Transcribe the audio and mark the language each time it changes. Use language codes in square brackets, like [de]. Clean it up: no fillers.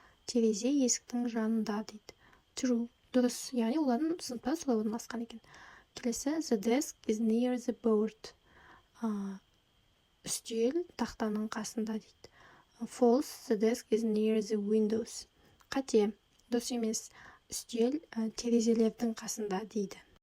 [kk] Терезе есіктің жанында дейді. True, дұрыс, яғни олардың сыныпта солай орналасқан екен. [en] Келесі: The desk is near the board. [kk] Үстел тақтаның қасында дейді. [en] False, the desk is near the windows. [kk] Қате, дұрыс емес, үстел терезелердің қасында дейді.